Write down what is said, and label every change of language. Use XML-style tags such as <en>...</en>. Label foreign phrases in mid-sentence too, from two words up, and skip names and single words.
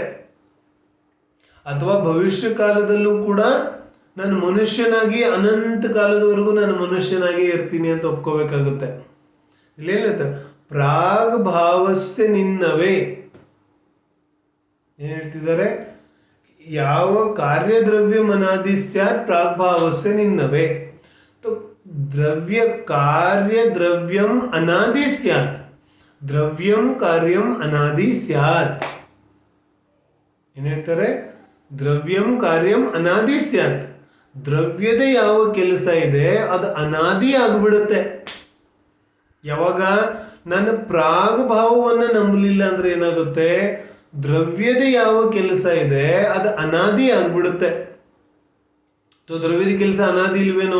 <kn>ಅಥವಾ ಭವಿಷ್ಯ ಕಾಲದಲ್ಲೂ ಕೂಡ ನಾನು ಮನುಷ್ಯನಾಗಿ ಅನಂತ ಕಾಲದವರೆಗೂ ನಾನು ಮನುಷ್ಯನಾಗಿ ಇರ್ತೀನಿ ಅಂತ ಒಪ್ಕೋಬೇಕಾಗುತ್ತೆ. ಇಲ್ಲೇನಂತ</kn> <sa>ಪ್ರಾಗ್ ಭಾವಸ್ಯ ನಿನ್ನವೇ</sa> <kn>ಏನ್ ಹೇಳ್ತಿದ್ದಾರೆ?</kn> <sa>ಯಾವ ಕಾರ್ಯದ್ರವ್ಯ ಅನಾದಿ ಸ್ಯಾತ್ ಪ್ರಾಗ್ ಭಾವಸ್ಯ ನಿನ್ನವೇ. ದ್ರವ್ಯ ಕಾರ್ಯ ದ್ರವ್ಯಂ ಅನಾದಿ ಸ್ಯಾತ್, ದ್ರವ್ಯಂ ಕಾರ್ಯಂ ಅನಾದಿ ಸ್ಯಾತ್.</sa> <kn>ಏನ್ ಹೇಳ್ತಾರೆ?</kn> <sa>ದ್ರವ್ಯಂ ಕಾರ್ಯಂ ಅನಾದಿ ಸ್ಯಾತ್.</sa> <kn>ದ್ರವ್ಯದ ಯಾವ ಕೆಲಸ ಇದೆ ಅದು ಅನಾದಿ ಆಗ್ಬಿಡುತ್ತೆ. ಯಾವಾಗ ನನ್ನ ಪ್ರಾಗ್ ಭಾವವನ್ನ ನಂಬಲಿಲ್ಲ ಅಂದ್ರೆ ಏನಾಗುತ್ತೆ? ದ್ರವ್ಯದ ಯಾವ ಕೆಲಸ ಇದೆ ಅದು ಅನಾದಿ ಆಗ್ಬಿಡುತ್ತೆ. ದ್ರವ್ಯದ ಕೆಲಸ ಅನಾದಿ ಇಲ್ವೇನೋ?</kn>